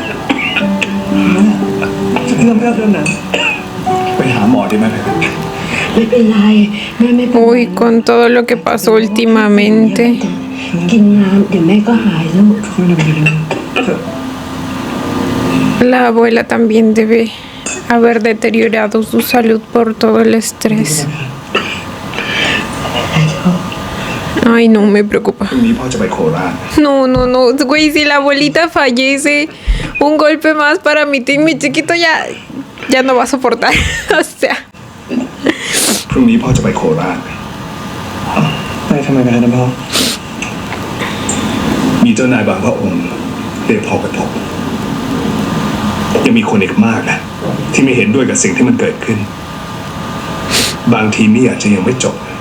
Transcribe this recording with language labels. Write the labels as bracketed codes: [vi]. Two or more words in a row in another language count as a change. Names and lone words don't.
[th] จะเรื่องนั้นไปหาหมอได้ไหม ไม่เป็นไรแม่ไม่เป็นไร [es] Uy, con todo lo que pasó últimamente. [th] กินน้ำเดี๋ยวแม่ก็หายลูก [es] La abuela también debe haber deteriorado su salud por todo el estrés. Ay, no, me preocupa. [th] พรุ่งนี้พ่อจะไปโคราช [es] No, no, no, güey, si la abuelita fallece, un golpe más para mi team, mi chiquito ya no va a soportar. O sea, [th] พรุ่งนี้พ่อจะไปโคราช ไปทำไมกันนะพ่อ มีเจ้านายบางพระองค์เรียกพ่อไปพบยังมีคนอีกมากนะที่ไม่เห็นด้วยกับสิ่งที่มันเกิดขึ้น บางทีนี่อาจจะยังไม่จบ